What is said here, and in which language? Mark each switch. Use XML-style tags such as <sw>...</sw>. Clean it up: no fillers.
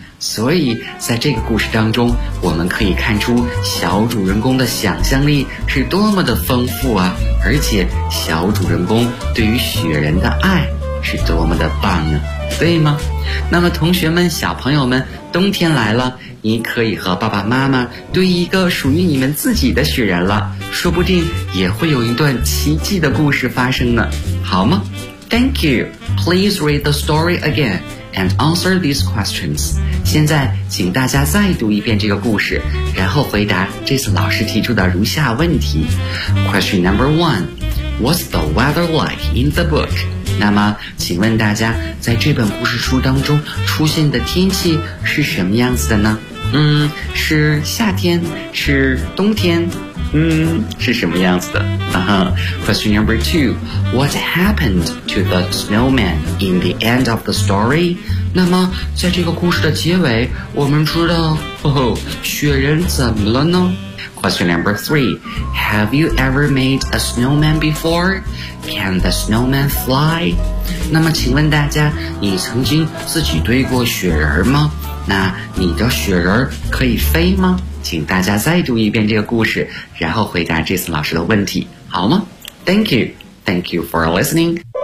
<zh>所以在这个故事当中，我们可以看出小主人公的想象力是多么的丰富啊，而且小主人公对于雪人的爱是多么的棒啊，对吗？那么同学们，小朋友们，冬天来了，你可以和爸爸妈妈堆一个属于你们自己的雪人了，说不定也会有一段奇迹的故事发生呢，好吗？</zh> <en>Thank you. Please read the story againand answer these questions.</en> <zh>现在请大家再读一遍这个故事，然后回答这次老师提出的如下问题。</zh> <en>Question number one, What's the weather like in the book?</en> <zh>那么请问大家，在这本故事书当中出现的天气是什么样子的呢？是夏天？是冬天？是什么样子的？</zh> <en>Question number two, What happened to the snowman in the end of the story?</en> <zh>那么在这个故事的结尾，我们知道雪人怎么了呢？</zh> <en>Question number three, Have you ever made a snowman before? Can the snowman fly?</en> <zh>那么请问大家，你曾经自己堆过雪人吗？那你的雪人可以飞吗？请大家再读一遍这个故事，然后回答这次老师的问题，好吗？</zh> <en>Thank you. Thank you for listening.</en>